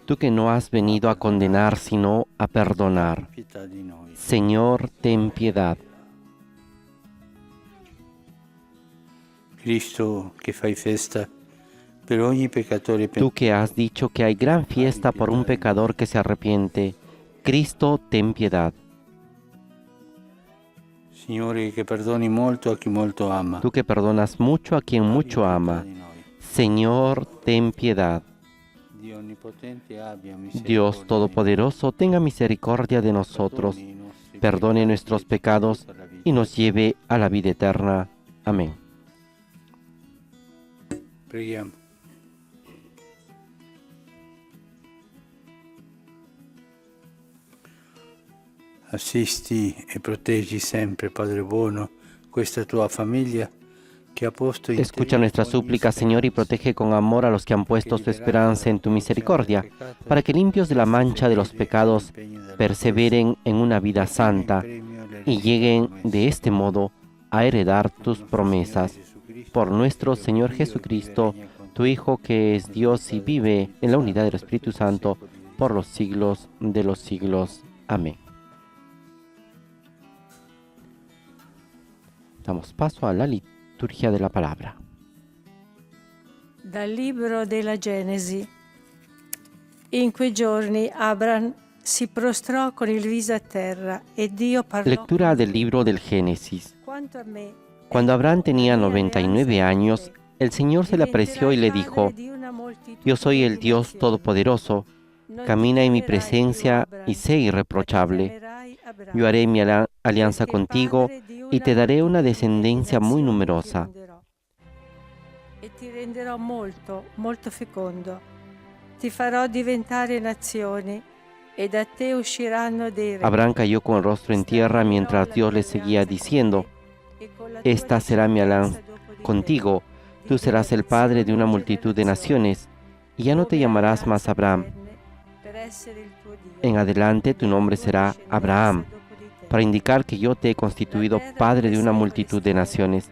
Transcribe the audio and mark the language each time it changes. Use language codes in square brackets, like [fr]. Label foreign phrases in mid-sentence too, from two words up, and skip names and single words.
[es] Tú que no has venido a condenar, sino a perdonar. [it] pietà di noi. [es] Señor, ten piedad. [it] Cristo, che fai festa per ogni peccatore [es] Tú que has dicho que hay gran fiesta por un pecador que se arrepiente. Cristo, ten piedad. [it] Signore, che perdoni molto a chi molto ama. [es] Tú que perdonas mucho a quien mucho ama. [it] Pietà di noi. [es] Señor, ten piedad. [it] Dio onnipotente abbia misericordia [es] Dios [it] di noi. [es] Todopoderoso, tenga misericordia de nosotros, [it] Perdoni i nostri [es] perdone [it] peccati [es] nuestros [it] e ci [es] pecados [it] conduca alla vita. [es] y nos lleve a la vida eterna. Amén. [it] Preghiamo. Assisti e proteggi sempre, Padre buono, questa tua famiglia che ha posto in te [es] Escucha nuestra [it] ogni [es] súplica, Señor, y [it] speranza. [es] protege con amor a los que han puesto su esperanza en tu misericordia, para que limpios de la mancha de los pecados perseveren en una vida santa y lleguen de este modo a heredar tus promesas. Por nuestro Señor Jesucristo, tu Hijo, que es Dios y vive en la unidad del Espíritu Santo, por los siglos de los siglos. Amén. Damos paso a la liturgia de la palabra. [it] Dal libro della Genesi. In quei giorni Abram si prostrò con il viso a terra e Dio parlò. [es] Lectura del libro del Génesis. [it] Quanto a me, [es] Cuando Abraham tenía 99 años, el Señor se le apareció y le dijo: Yo soy el Dios Todopoderoso, camina en mi presencia y sé irreprochable. Yo haré mi alianza contigo y te daré una descendencia muy numerosa. [it] E ti renderò molto, molto fecondo. Ti farò diventare nazioni e da te usciranno dei re. [es] Abraham cayó con el rostro en tierra mientras Dios le seguía diciendo: Esta será mi alianza contigo, tú serás el padre de una multitud de naciones, y ya no te llamarás más Abraham, En adelante tu nombre será Abraham, para indicar que yo te he constituido padre de una multitud de naciones.